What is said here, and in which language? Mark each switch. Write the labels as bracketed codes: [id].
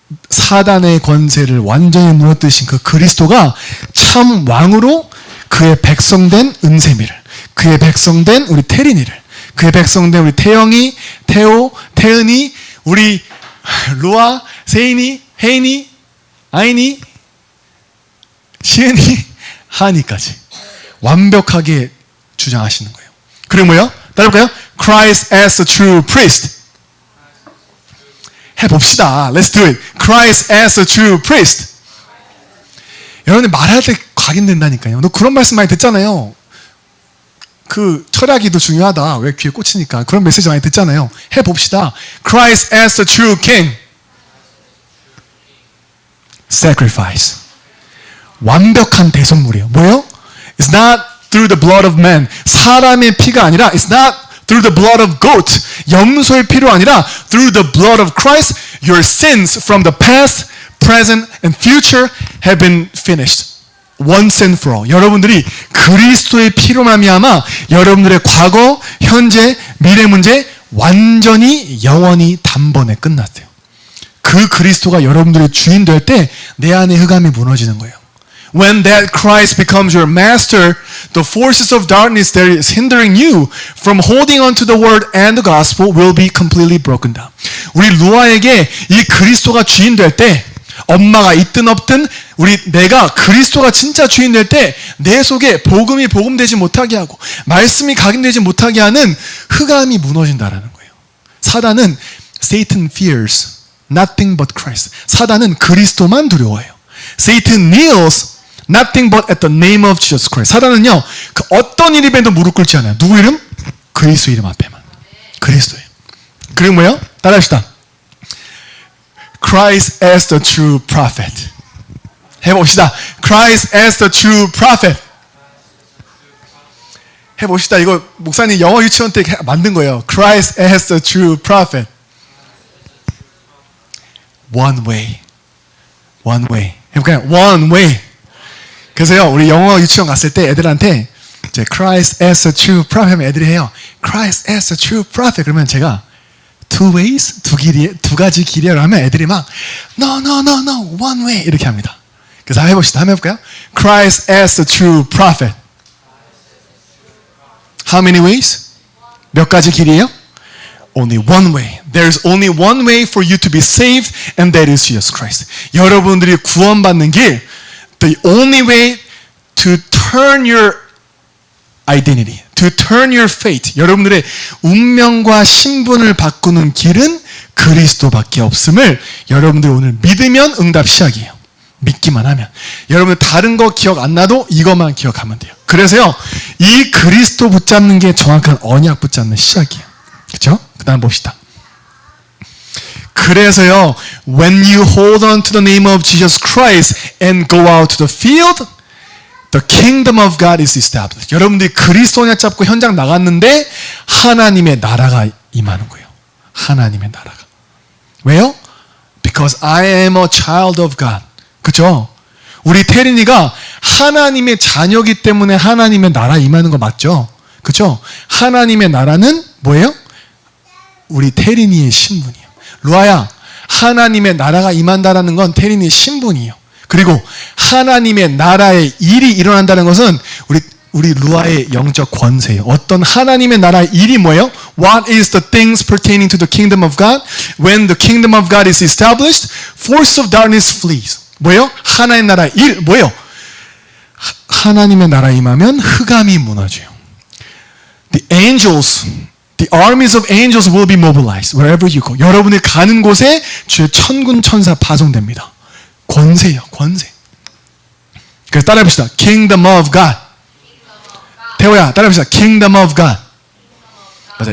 [ko] 사단의 권세를 완전히 무너뜨리신 그 그리스도가 참 왕으로 그의 백성된 은세미를, 그의 백성된 우리 태린이를, 그의 백성된 우리 태영이, 태호, 태은이, 우리 로아, 세인이, 혜인이, 아인이, 시은이, 하니까지 완벽하게 주장하시는 거예요. 그리고 뭐요? 따라볼까요? [en] Christ as the true priest. [ko] 해봅시다. [en] Let's do it. Christ as a true priest. [ko] 여러분들 말할 때 각인된다니까요. 너 그런 말씀 많이 듣잖아요. 그 철학이도 중요하다. 왜 귀에 꽂히니까. 그런 메시지 많이 듣잖아요. 해봅시다. [en] Christ as the true king. [ko] Sacrifice. 완벽한 대속물이에요. 뭐예요? [en] It's not through the blood of man. [ko] 사람의 피가 아니라 [en] It's not through the blood of goat. [ko] 염소의 피로 아니라 [en] through the blood of Christ, your sins from the past, present, and future have been finished. Once and for all. [ko] 여러분들이 그리스도의 피로 말미암아 여러분들의 과거, 현재, 미래 문제 완전히 영원히 단번에 끝났대요. 그 그리스도가 여러분들의 주인 될 때 내 안에 흑암이 무너지는 거예요. [en] When that Christ becomes your master, the forces of darkness that is hindering you from holding on to the word and the gospel will be completely broken down. [ko] 우리 루아에게 이 그리스도가 주인 될 때, 엄마가 있든 없든 내가 그리스도가 진짜 주인 될 때 내 속에 복음이 복음되지 못하게 하고 말씀이 각인되지 못하게 하는 흑암이 무너진다라는 거예요. 사단은 [en] Satan fears nothing but Christ. [ko] 사단은 그리스도만 두려워해요. [en] Satan kneels nothing but at the name of Jesus Christ. [ko] 사단은요, 그 어떤 이름에도 무릎 꿇지 않아요. 누구 이름? 그리스도 이름 앞에만. 그리스도예요. 그리고 뭐예요? 따라합시다. [en] Christ as the true prophet. [ko] 해봅시다. [en] Christ as the true prophet. [ko] 해봅시다. 이거 목사님 영어 유치원 때 만든 거예요. [en] Christ as the true prophet. One way. One way. [ko] 해볼까요? [en] One way. [ko] 그래서요, 우리 영어 유치원 갔을 때 애들한테 이제 [en] Christ as a true prophet [ko] 하면 애들이 해요. [en] Christ as a true prophet. [ko] 그러면 제가 [en] two ways, [ko] 두 가지 길이라고 하면 애들이 막 [en] no, one way [ko] 이렇게 합니다. 그래서 한번 해봅시다. 한번 해볼까요? [en] Christ as a true prophet. How many ways? [ko] 몇 가지 길이에요? [en] Only one way. There's only one way for you to be saved, and that is Jesus Christ. [ko] 여러분들이 구원받는 길, [en] the only way to turn your identity, to turn your fate, [ko] 여러분들의 운명과 신분을 바꾸는 길은 그리스도밖에 없음을 여러분들이 오늘 믿으면 응답 시작이에요. 믿기만 하면. 여러분들 다른 거 기억 안 나도 이것만 기억하면 돼요. 그래서요, 이 그리스도 붙잡는 게 정확한 언약 붙잡는 시작이에요. 그렇죠? 그 다음 봅시다. 그래서요, [en] when you hold on to the name of Jesus Christ and go out to the field, the kingdom of God is established. [ko] 여러분들이 그리스도 언약 잡고 현장 나갔는데 하나님의 나라가 임하는 거예요. 하나님의 나라가. 왜요? [en] Because I am a child of God. [ko] 그렇죠? 우리 태린이가 하나님의 자녀이기 때문에 하나님의 나라 임하는 거 맞죠? 그렇죠? 하나님의 나라는 뭐예요? 우리 태린이의 신분이에요. 루아야, 하나님의 나라가 임한다라는 건 태린이의 신분이에요. 그리고 하나님의 나라의 일이 일어난다는 것은 우리 루아의 영적 권세예요. 어떤 하나님의 나라의 일이 뭐예요? [en] What is the things pertaining to the kingdom of God? When the kingdom of God is established, force of darkness flees. [ko] 뭐예요? 하나님의 나라의 일, 뭐예요? 하나님의 나라에 임하면 흑암이 무너져요. [en] The angels, the armies of angels will be mobilized wherever you go. [ko] 여러분이 가는 곳에 주의 천군 천사 파송됩니다. 권세요, 권세. 그래서 따라해봅시다. [en] Kingdom of God. [ko] 태호야, 따라해봅시다. Kingdom of God. 맞아.